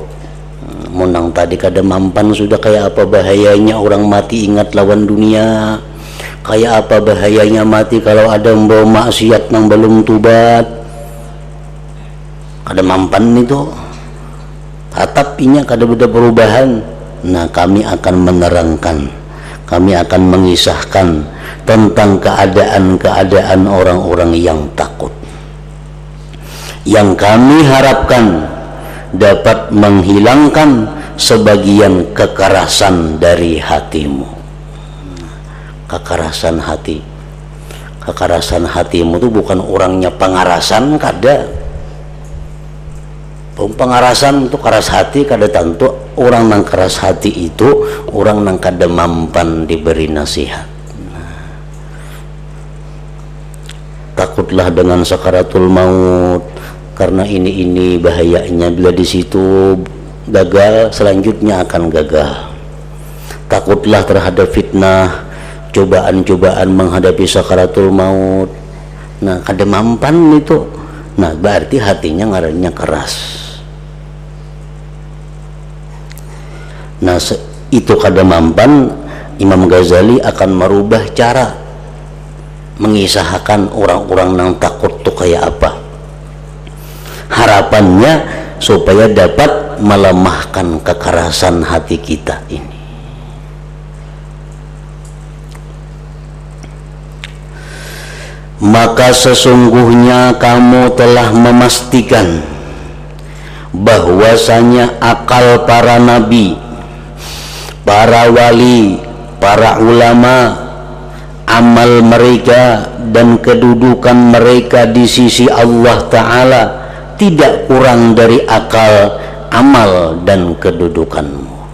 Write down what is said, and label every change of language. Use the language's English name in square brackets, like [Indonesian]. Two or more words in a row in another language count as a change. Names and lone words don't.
[Banjar] Menang tadi kada mampan sudah, kayak apa bahayanya orang mati ingat lawan dunia, kayak apa bahayanya mati kalau ada membawa maksiat yang belum tubat, kada mampan itu, tatap inya kada beda perubahan. [Indonesian] Nah kami akan menerangkan, kami akan mengisahkan tentang keadaan-keadaan orang-orang yang takut, yang kami harapkan dapat menghilangkan sebagian kekerasan dari hatimu. Kekerasan hati, kekerasan hatimu itu bukan orangnya pengarasan, kada. Pengarasan itu keras hati kada tentu. [Banjar] Orang nang keras hati itu orang nang kada mampan diberi nasihat. [Indonesian] Takutlah dengan sakaratul maut, karena ini bahayanya, bila di situ gagal selanjutnya akan gagal. Takutlah terhadap fitnah, cobaan-cobaan menghadapi sakaratul maut. [Banjar] Nah kada mampan itu, nah berarti hatinya ngarannya keras. Nah itu kada mampan, [Indonesian] Imam Ghazali akan merubah cara mengisahkan orang-orang yang takut tuh kayak apa. Harapannya supaya dapat melemahkan kekerasan hati kita ini. Maka sesungguhnya kamu telah memastikan bahwasanya akal para nabi, para wali, para ulama, amal mereka dan kedudukan mereka di sisi Allah Ta'ala tidak kurang dari akal, amal dan kedudukanmu.